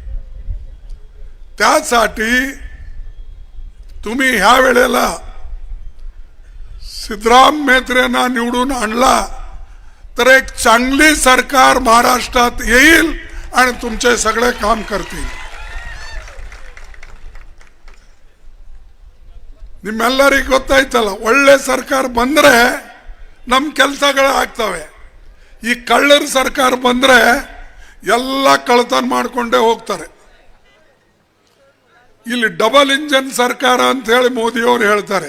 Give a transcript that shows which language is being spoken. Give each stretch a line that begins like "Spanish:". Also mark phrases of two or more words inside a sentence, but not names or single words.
Marathi: त्यासाठी तुम्ही ह्या वेळेला सिद्धराम मेत्रेंना निवडून आणला तर एक चांगली सरकार महाराष्ट्रात येईल आणि तुमचे सगळे काम करतील.
Kannada: ನಿಮ್ಮೆಲ್ಲರಿಗೂ ಗೊತ್ತಾಯ್ತಲ್ಲ, ಒಳ್ಳೆ ಸರ್ಕಾರ ಬಂದ್ರೆ ನಮ್ಮ ಕೆಲಸಗಳು ಆಗ್ತವೆ. ಈ ಕಳ್ಳರ ಸರ್ಕಾರ ಬಂದ್ರೆ ಎಲ್ಲ ಕಳ್ಳತನ ಮಾಡಿಕೊಂಡೇ ಹೋಗ್ತಾರೆ. ಇಲ್ಲಿ ಡಬಲ್ ಇಂಜಿನ್ ಸರ್ಕಾರ ಅಂತ ಹೇಳಿ ಮೋದಿಯವರು ಹೇಳ್ತಾರೆ.